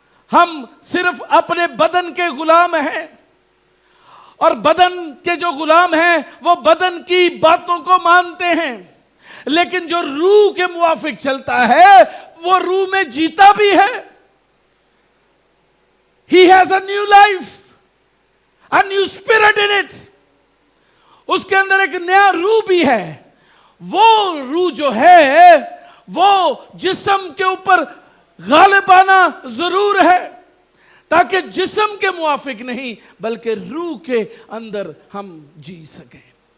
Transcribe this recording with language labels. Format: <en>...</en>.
<hi>हम सिर्फ अपने बदन के गुलाम हैं, और बदन के जो गुलाम हैं वो बदन की बातों को मानते हैं। लेकिन जो रूह के मुआफिक चलता है वो रूह में जीता भी है,</hi> <en>He has a new life, a new spirit in it.</en> <hi>उसके अंदर एक नया रूह भी है। वो रूह जो है वो जिस्म के ऊपर गालिब आना जरूर है, ताकि जिस्म के मुआफिक नहीं बल्कि रूह के अंदर हम जी सकें।</hi>